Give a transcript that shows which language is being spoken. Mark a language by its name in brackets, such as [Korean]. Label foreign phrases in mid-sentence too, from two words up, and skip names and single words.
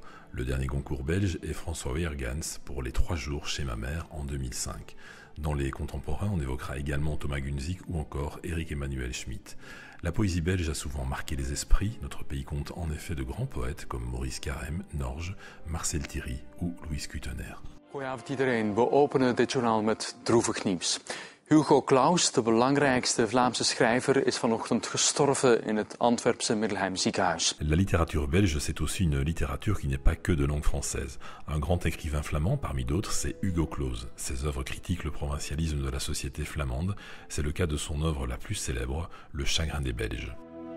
[French] Le dernier Goncourt belge est François Weergans pour Les 3 jours chez ma mère en 2005. Dans les contemporains, on évoquera également Thomas Gunzig ou encore Éric Emmanuel Schmitt. La poésie belge a souvent marqué les esprits. Notre pays compte en effet de grands poètes comme Maurice Carême, Norge, Marcel Thierry ou Louis Kutener. [Dutch] Goedenavond iedereen. We openen dit journaal met droevig nieuws. Hugo Claus, de belangrijkste Vlaamse schrijver, is vanochtend gestorven in het Antwerpse Middelheim ziekenhuis. [French] La littérature belge, c'est aussi une littérature qui n'est pas que de langue française. Un grand écrivain flamand, parmi d'autres, c'est Hugo Claus. Ses œuvres critiquent le provincialisme de la société flamande. C'est le cas de son œuvre la plus célèbre, Le chagrin des Belges.